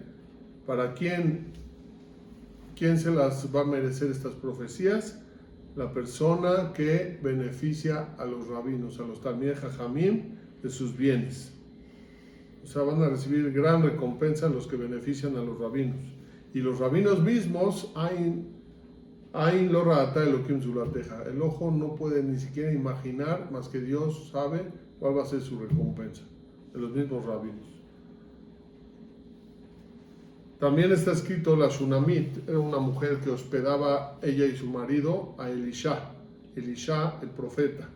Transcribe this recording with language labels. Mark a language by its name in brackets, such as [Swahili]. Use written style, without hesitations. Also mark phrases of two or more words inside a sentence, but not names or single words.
[Spanish] ¿Para quién se las va a merecer estas profecías? La persona que beneficia a los rabinos, a los [Hebrew] תלמידי חכמים, [Spanish] de sus bienes. O sea, van a recibir gran recompensa los que benefician a los rabinos. Y los rabinos mismos, [Hebrew] עין לא ראתה אלהים זולתך. [Spanish] El ojo no puede ni siquiera imaginar, más que Dios sabe cuál va a ser su recompensa, de los mismos rabinos. También está escrito la Shunamit, era una mujer que hospedaba ella y su marido a Elisha, el profeta.